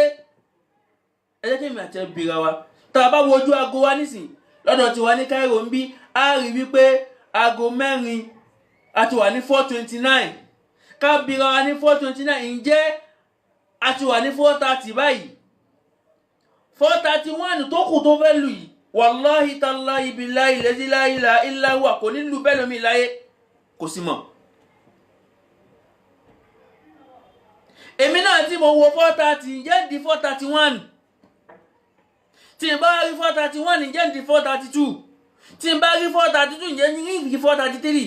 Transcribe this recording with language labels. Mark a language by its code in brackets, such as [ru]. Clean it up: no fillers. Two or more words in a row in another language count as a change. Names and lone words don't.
[yo] Ẹ jẹ́ kí mi àti ẹ bìrà wa tá a bá wojú aago wa nísìn lọ́dọ̀ tí wà ní Cairo ń bí a rí wípé aago mẹ́rin a ti wà ní 4:29 ká bìrà wa ní 4:29 ǹjẹ́ a ti wà ní 4:30 báyìí? 4:31 tó kù tó fẹ́ lù yìí [ar] والله تالله بالله الذي لا إله إلا هو [yo] kò ní lù bẹ́ẹ̀ lómi láyé kò sí mọ̀. Èmi náà tí mo wo 4:30 ǹjẹ́ di 4:31? Tí n bá rí 4:31 ǹjẹ́ di 4:32? Tí n bá rí 4:32 ǹjẹ́ ní 4:33?